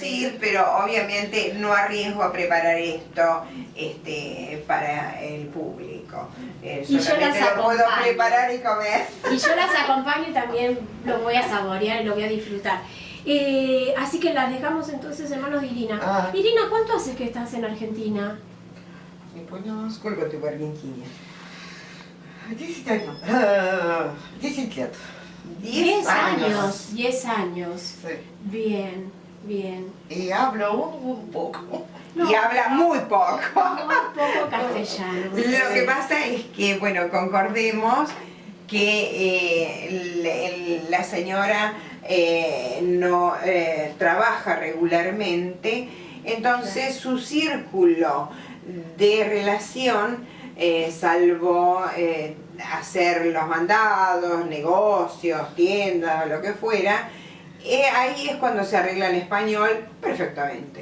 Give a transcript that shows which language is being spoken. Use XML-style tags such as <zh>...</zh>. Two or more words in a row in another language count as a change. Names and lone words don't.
<es>traducir, pero obviamente no arriesgo a preparar esto para el público. Y yo Solamente las lo puedo acompaño. preparar y comer. Y yo las acompaño y también lo voy a saborear y lo voy a disfrutar. Así que las dejamos entonces en manos de Irina. Ah. Irina, ¿cuánto hace que estás en Argentina?</es> <ru>Не поняла. Сколько ты в Аргентине? 10 años. 10 лет.</ru> <es>10 años. 10 años. Sí. Bien, bien. Y hablo un poco. No. Y habla muy poco. Muy poco castellano. Lo que pasa es que, bueno, concordemos que la señora no trabaja regularmente, entonces su círculo de relación, salvo hacer los mandados, negocios, tiendas, lo que fuera, ahí es cuando se arregla el español perfectamente.</es>